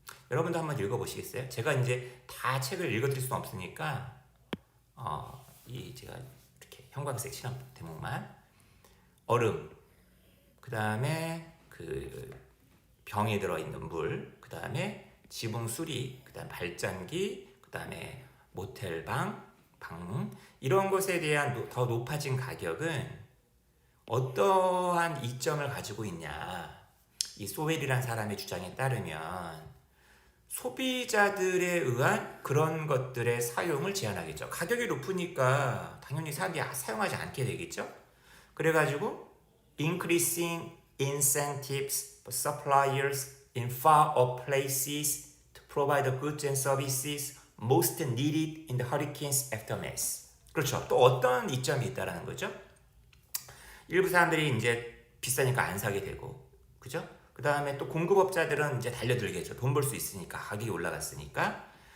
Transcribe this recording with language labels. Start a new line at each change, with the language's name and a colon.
Korean: 여러분도 한번 읽어보시겠어요? 제가 이제 다 책을 읽어드릴 수는 없으니까 제가 이렇게 형광색 칠한 대목만, 얼음, 그 다음에 그 병에 들어있는 물, 그 다음에 지붕 수리, 그 다음 발전기, 그 다음에 모텔방, 방, 이런 것에 대한 더 높아진 가격은 어떠한 이점을 가지고 있냐. 이 소웰이라는 사람의 주장에 따르면 소비자들에 의한 그런 것들의 사용을 제한하겠죠. 가격이 높으니까 당연히 사람들이 사용하지 않게 되겠죠.
English: 그래가지고 increasing incentives for suppliers in far off places to provide the goods and services most needed in the hurricane's aftermath.
Korean: 그렇죠. 또 어떤 이점이 있다라는 거죠. 일부 사람들이 이제 비싸니까 안 사게 되고, 그죠? 그 다음에 또 공급업자들은 이제 달려들겠죠. 돈 벌 수 있으니까, 가격이 올라갔으니까.